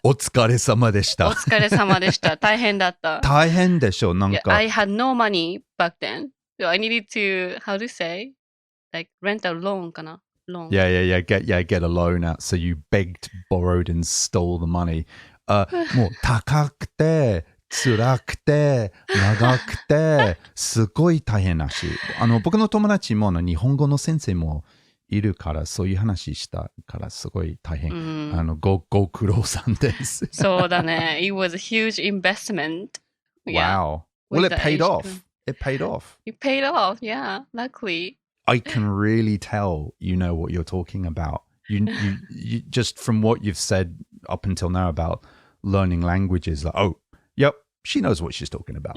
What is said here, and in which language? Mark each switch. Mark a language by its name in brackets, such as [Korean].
[Japanese] お疲れ様でした。お疲れ様でした。大変だった。大変でしょ、なんか。 [English] Yeah, I had no money back then. So I needed to, how to say? Like rent a loan かな? Loan. Yeah. Get a loan out. So you begged, borrowed and stole the money. [Japanese] もう高くて、辛くて長くてすごい大変だし、僕の友達も日本語の先生もいるから、そういう話したからすごい大変。ご苦労さんです。そうだね。 [English] It was a huge investment. Wow. Well, it paid off. It paid off. It paid off, yeah. Luckily. I can really tell you know what you're talking about. You just from what you've said up until now about learning languages, like, oh, yep, she knows what she's talking about.